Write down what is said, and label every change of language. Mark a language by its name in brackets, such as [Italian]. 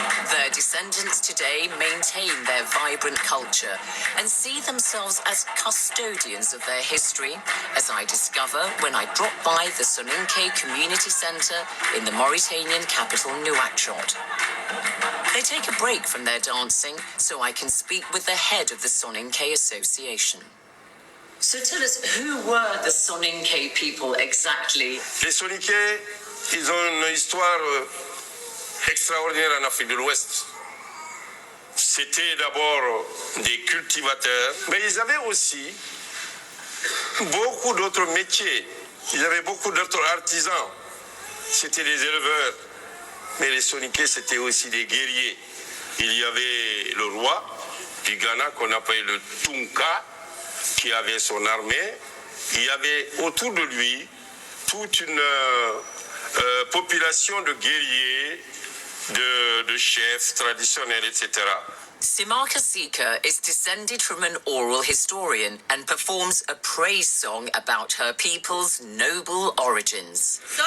[English] Their descendants today maintain their vibrant culture and see themselves as custodians of their history, as I discover when I drop by the Soninke Community Centre in the Mauritanian capital Nouakchott. They take a break from their dancing so I can speak with the head of the Soninke Association. So tell us, who were the Soninke people exactly? [French] Les Soninke, ils ont une histoire extraordinaire en Afrique de l'Ouest. C'était d'abord des cultivateurs, mais ils avaient aussi beaucoup d'autres métiers. Ils avaient beaucoup d'autres artisans. C'était des éleveurs, mais les Soninke, c'était aussi des guerriers. Il y avait le roi du Ghana qu'on appelait le Tunka, qui avait son armée. Il y avait autour de lui toute une population de guerriers, de chefs traditionnels, etc. [English] Sima Kasika is descended from an oral historian and performs a praise song about her people's noble origins.